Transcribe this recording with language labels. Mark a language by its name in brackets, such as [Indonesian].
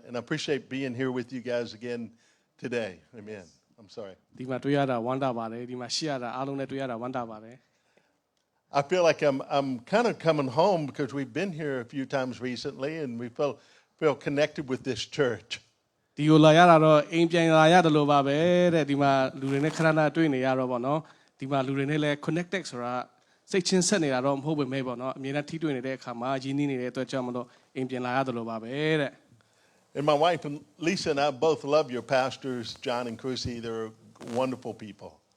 [English] And I appreciate being here with you guys again today. Amen. I'm sorry. [Burmese] ဒီမှာတွေ့ရတာဝမ်းသာပါတယ်ဒီမှာရှိရတာအားလုံးနဲ့တွေ့ရတာဝမ်းသာပါတယ် [English] I feel like I'm kind of coming home because we've been here a few times recently and we feel connected with this church. [Burmese] ဒီကိုလာရတာတော့အိမ်ပြန်လာရတယ်လို့ပါပဲတဲ့ဒီမှာလူတွေနဲ့ခဏခဏတွေ့နေရတော့ဗောနော်ဒီမှာလူတွေနဲ့လည်း connected ဆိုတာစိတ်ချင်းဆက်နေတာတော့မဟုတ်ပေမဲ့ဗောနော်အမြဲတမ်းထိတွေ့နေတဲ့အခါမှာရင်းနှီးနေတဲ့အတွက်ကြောင့်မလို့အိမ်ပြန်လာရတယ်လို့ပါပဲတဲ့ [English] And my wife and Lisa and I both love your pastors, John and Crucy. They're wonderful people.